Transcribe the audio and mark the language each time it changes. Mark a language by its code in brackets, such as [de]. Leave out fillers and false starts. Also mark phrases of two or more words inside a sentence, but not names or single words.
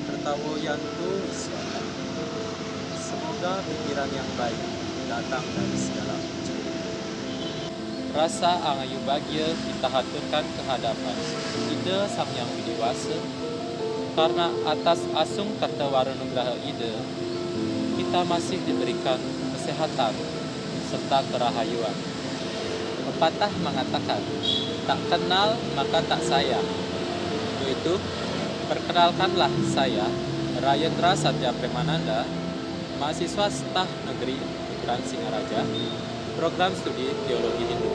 [sa] Tawoyanto Wiswata. [id] Semoga pikiran yang baik datang dari segala penjuru. Rasa angayu bahagia kita haturkan kehadapan Ida Sang Yang Widiwasa, karena atas asung karta waranugraha Ida, kita masih diberikan kesehatan serta kerahayuan. Pepatah mengatakan, tak kenal maka tak sayang. Untuk itu, perkenalkanlah saya, Rayendra Satya Premananda, mahasiswa staf negeri Negeri Singaraja, program studi Teologi Hindu.